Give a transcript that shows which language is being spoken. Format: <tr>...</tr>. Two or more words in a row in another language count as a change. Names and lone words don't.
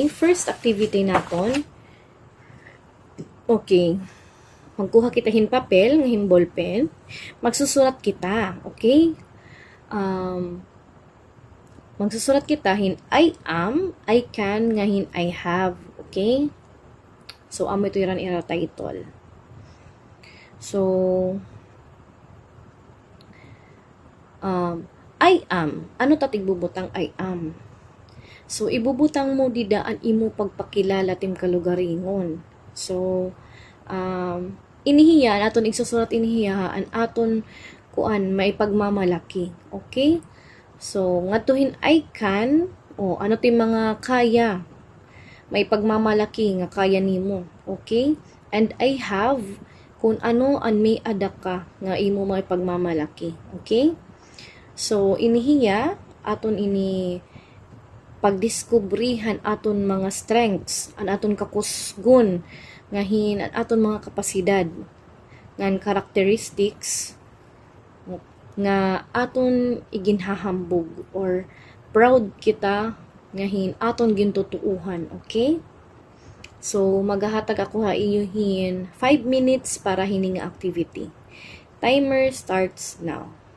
<war>First activity naton, okay, magkuha kita hin papel, nga hin ballpen, magsusulat kita, okay? Magsusulat kita hin</war> <en>I am, I can,</en> <war>nga hin</war> <en>I have,</en> <war>okay? So, amo ito iran ira title. So,</war> <en>I am.</en> <war>Ano tatig bubutang</war> <en>I am?</en> <war>So, ibubutang mo didaan imo pagpakilala tim kalugaringon. So, inihiya, aton igsusulat inihiya, aton kuan, may pagmamalaki. Okay? So, ngatuhin</war> <en>I can,</en> <war>ano tim mga kaya, may pagmamalaki nga kaya nimo. Okay?</war> <en>And I have,</en> <war>kung ano an may adak ka, nga imo may pagmamalaki. Okay? So, inihiya, aton ini pagdiskubrihan aton mga strengths, an aton kakusgon, ngahin an aton mga kapasidad, ngan characteristics, nga aton iginhahambog or proud kita, ngahin aton gintutuuhan, okay? So, maghahatag ako iyohin 5 minutes para hining activity.</war> <en>Timer starts now.</en>